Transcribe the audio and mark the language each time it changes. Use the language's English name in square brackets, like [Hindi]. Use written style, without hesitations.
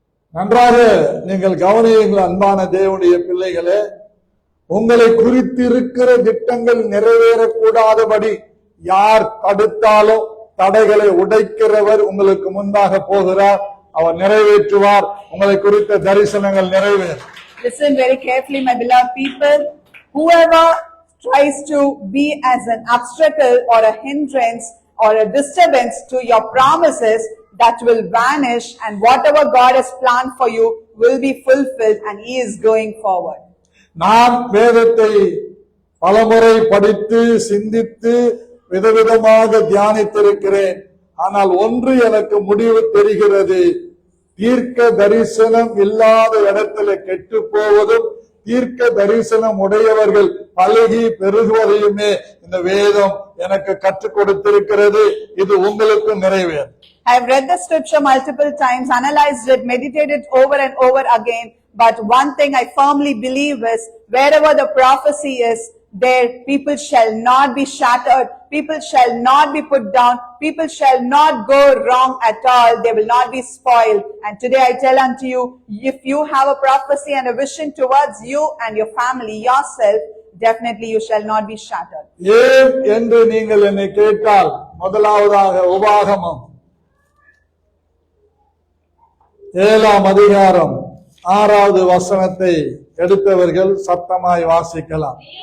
[Tamil] நன்றாக நீங்கள் கவனியுங்கள் அன்பான தேவனுடைய பிள்ளைகளே. உங்களை குறித்திருக்கிற திட்டங்கள் நிறைவேறக்கூடாதபடி யார் தடுத்தாலும் தடைகளை உடைக்கிறவர் உங்களுக்கு முன்பாக போகிறார். அவர் நிறைவேற்றுவார். உங்களை குறித்த தரிசனங்கள் நிறைவேறும். [English] Listen very carefully, my beloved people. Whoever tries to be as an obstacle or a hindrance or a disturbance to your promises, that will vanish, and whatever God has planned for you will be fulfilled, and He is going forward. [Tamil] நான் வேதத்தை பலமுறை படித்து சிந்தித்து விதவிதமாக தியானித்திருக்கிறேன். ஆனால் ஒன்று எனக்கு முடிவு தெரிகிறது. தீர்க்க தரிசனம் இல்லாத இடத்துல கெட்டு போவதும் தீர்க்க தரிசனம் உடையவர்கள் பழகி பெருகுவதையுமே இந்த வேதம் எனக்கு கற்றுக் கொடுத்திருக்கிறது. இது உங்களுக்கு நிறைவேறும். [English] I have read the scripture multiple times, analyzed it, meditated over and over again. But one thing I firmly believe is, wherever the prophecy is, there people shall not be shattered, people shall not be put down, people shall not go wrong at all, they will not be spoiled. And today I tell unto you, if you have a prophecy and a vision towards you and your family, yourself, definitely you shall not be shattered. [Tamil] ஏன் என்று நீங்கள் என்னை கேட்டால், முதலாவதாக உபாகமம் 7ஆம் அதிகாரம் 6வது வசனத்தை எடுத்தவர்கள் சத்தமாய் வாசிக்கலாம்.